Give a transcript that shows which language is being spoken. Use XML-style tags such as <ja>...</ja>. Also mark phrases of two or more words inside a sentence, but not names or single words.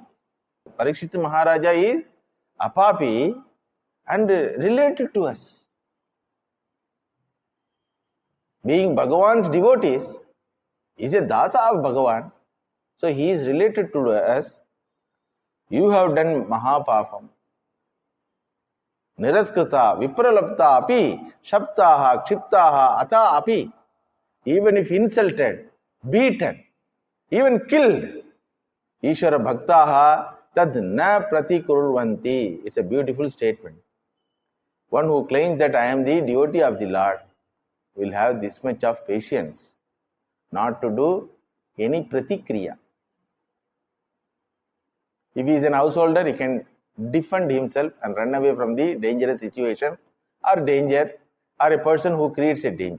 <en>Parikshit Maharaja is apapi and related to us. Being Bhagavan's devotees, he is a dasa of Bhagavan. So he is related to us. You have done mahapapam.</en> <sa>Niraskrita, vipralapta api, shabtaha, kshiptaha, ata api.</sa> <en>Even if insulted, beaten, even killed,</en> <sa>Ishvara bhaktaha tad na pratikurvanti.</sa> <en>It's a beautiful statement. One who claims that I am the devotee of the Lord will have this much of patience not to do any pratikriya. If he is an householder, he can defend himself and run away from the dangerous situation or danger or a person who creates a danger.</en>